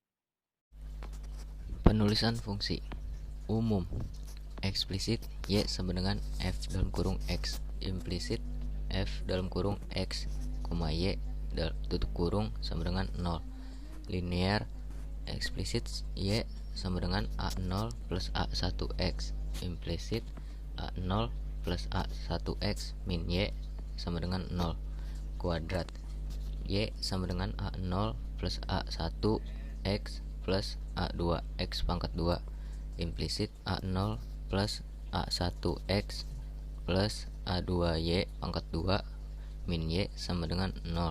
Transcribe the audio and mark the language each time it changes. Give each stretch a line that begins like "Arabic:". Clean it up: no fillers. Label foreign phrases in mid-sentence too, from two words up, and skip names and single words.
Indonesian: Penulisan fungsi umum. Eksplisit Y sama dengan F dalam kurung X. Implisit F dalam kurung X, Y tutup kurung sama dengan 0. Linear. Eksplisit Y sama dengan A0 plus A1X. Implisit A0 plus A1X min Y sama dengan 0. Kuadrat. Y sama dengan A0 plus A1X plus A2X pangkat 2. Implisit A0 plus A1X plus A2Y pangkat 2 min Y sama dengan 0.